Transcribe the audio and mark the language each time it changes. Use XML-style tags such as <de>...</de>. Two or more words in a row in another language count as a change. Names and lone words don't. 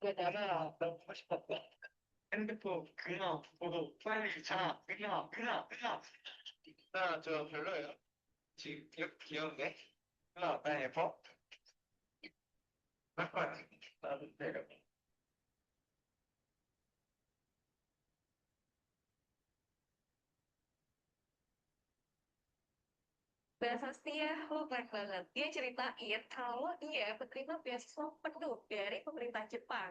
<ko>핸드폰 그냥 보고 빨리 자 그냥 나저 별로예요. 지금 귀여운데? 나 예뻐? 나도 내려.</ko> <id>Prasasti ya, lo keren banget. Dia ceritain kalau dia penerima beasiswa penuh dari pemerintah Jepang.</id>